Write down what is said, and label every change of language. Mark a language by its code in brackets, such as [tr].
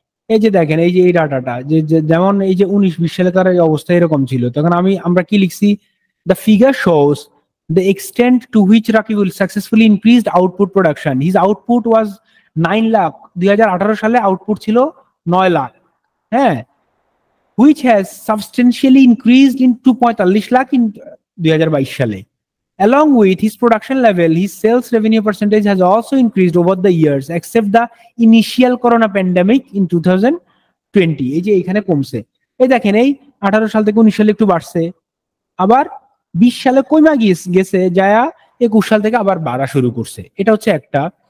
[bn] এই যে দেখেন এই যে এই ডাটাটা যেমন এই যে 19-20 সালে তার এই অবস্থা এরকম ছিল, তখন আমরা কি লিখছি, [en] The figure shows the extent to which Rakibul successfully increased output production, his output was 9 lakh. [bn] 2018 সালে আউটপুট ছিল 9 লাখ, হ্যাঁ, [en] which has substantially increased in 2.45 lakh in 2022 সালে. Along with his production level, his sales revenue percentage has also increased over the years, except the initial corona pandemic in 2020. [bn] এই যে এখানে কমছে, এই দেখেন এই 18 সাল থেকে 19 সালে একটু বাড়ছে, আবার 20 সালে কমা গেছে যায়া 21 সাল থেকে আবার বাড়া শুরু করছে। এটা হচ্ছে একটা।